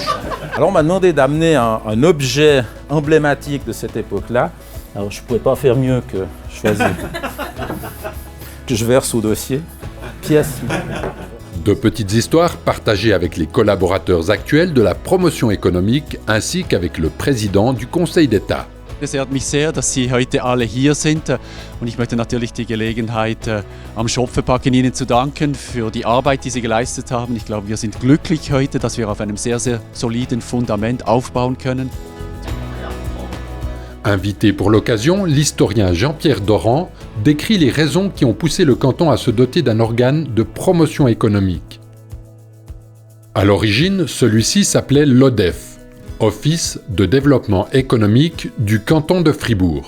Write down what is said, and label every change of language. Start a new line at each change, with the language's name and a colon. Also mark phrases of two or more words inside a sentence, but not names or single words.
French: Alors on m'a demandé d'amener un objet emblématique de cette époque-là. Alors je ne pouvais pas faire mieux que choisir, que je verse au dossier. Pièce. De petites histoires partagées avec les collaborateurs actuels de la promotion économique ainsi qu'avec le président du Conseil d'État.
German: Es ehrt mich sehr, dass Sie heute alle hier sind und ich möchte natürlich die Gelegenheit am Schopfe packen, Ihnen zu danken für die Arbeit, die Sie geleistet haben. Ich glaube, wir sind glücklich heute, dass wir auf einem sehr, sehr soliden Fundament aufbauen können.
French: Invité pour l'occasion, l'historien Jean-Pierre Doran décrit les raisons qui ont poussé le canton à se doter d'un organe de promotion économique. À l'origine, celui-ci s'appelait l'ODEF, Office de développement économique du canton de Fribourg.